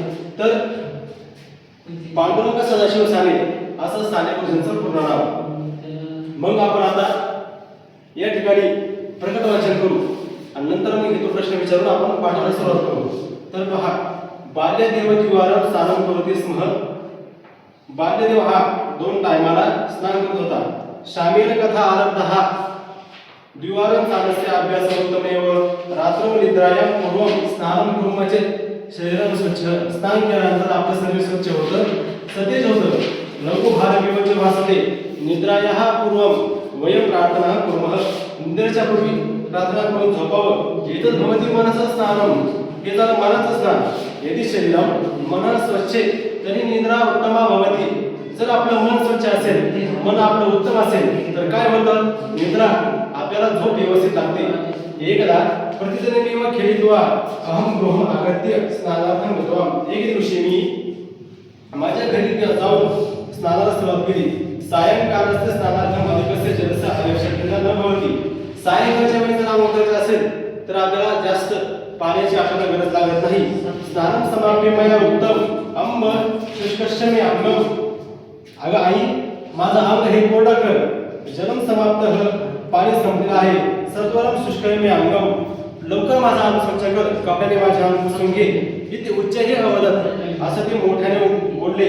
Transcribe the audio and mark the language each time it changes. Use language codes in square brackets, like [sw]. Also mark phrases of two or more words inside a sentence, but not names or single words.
[mr] तर पांडुरंग सदाशिव साने असं साने गुरुजींचं पूर्ण नाव. मग आपण आता या ठिकाणी प्रकट वाचन करू आणि नंतर मग हेतू प्रश्न विचारून आपण पाठाला सुरुवात करू. तर पहा, [sa] बाल्यदेव द्विवारं स्नानं करोति स्म. [mr] बाल्यदेव हा 2 टायमाला स्नान करत होता. [sa] श्यामेन कथा आरब्धः द्विवारं स्नानस्य अभ्यासोत्तमेव. रात्रौ निद्रायां पूर्वं स्नानं कुर्मः चेत् शरीरं स्वच्छ. [mr] स्नान केल्यानंतर आपलं शरीर स्वच्छ होतं, सतेज होतं. [sa] लघु भारविवच भासते. निद्रायाः पूर्वं वयं प्रार्थना कुर्मः. [mr] निद्रेच्या पूर्वी प्रार्थना करून झोपावं. [sa] एतद् भवति मनसः स्नानं. [mr] हे झालं मनाचं स्नान. [sa] यदि शरीरं मनः स्वच्छे तर्हि निद्रा उत्तमा भवति. [mr] जर आपलं मन स्वच्छ असेल, मन आपलं उत्तम असेल, तर काय होतं? निद्रा, आपल्याला झोप व्यवस्थित लागते. [sa] एकदा प्रतिदिनमेव खेळित्वा अहं गृहम् आगत्य स्नानार्थं गतवान्. [mr] एक दिवशी मी माझ्या घरी जाऊन स्नानाला सुरुवात केली. [sa] सायंकाळस्य स्नानार्थं अधिकस्य जलस्य आवश्यकता न भवति. [mr] सायंकाळच्या वेळेस जर आंघोळ करायची असेल तर आपल्याला जास्त पाण्याची आपल्याला गरज लागत नाही. [sa] स्नानं समाप्य मया उत्तम अंब शुष्कस्य मे अंगम. [mr] अगं आई, माझं अंग हे कोरडं कर. [sa] जलम समाप्त, [mr] पाणी संपलेलं आहे. [sa] सत्वरम शुष्कय मे अंगम. [mr] लवकर माझा अंग स्वच्छ कर, कपड्याने माझे अंग पुसून घे. इथे [sa] उच्चही अवदत, [mr] असं ते मोठ्याने बोलले.